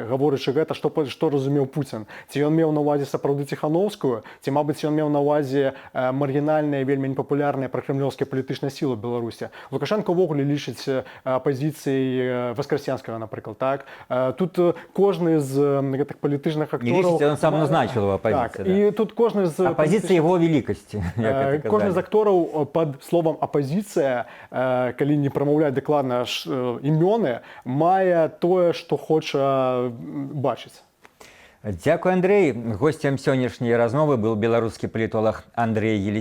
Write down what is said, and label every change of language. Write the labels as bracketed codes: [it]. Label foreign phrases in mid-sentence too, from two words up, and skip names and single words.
[be] Гаворачы гэта, што разумеў Пуцін. Ці ён меў на ўвазе сапраўды Ціхановскую, ці, мабыць, ён меў на ўвазе маргінальныя, вельмі непапулярныя пракрэмлёўскія палітычныя сілы Беларусі. Лукашенко ўвогуле лічыць апазіцыяй Воскресенского, например, так? Тут кожны з гэтых палітычных актораў... Не лічыць, [ru] он сам назначил его оппозицию. [be] Так, да. І тут кожны з... [ru] Оппозиция его великости, [be] як это кожны з актораў пад словам апозіцыя, калі не прамаўляць дакладна імёны, мае тое, што хоча бачыць. [uk] Дякую, Андрей. [be] Гостем сённяшняй размовы был беларускі палітолог Андрей Елисеев.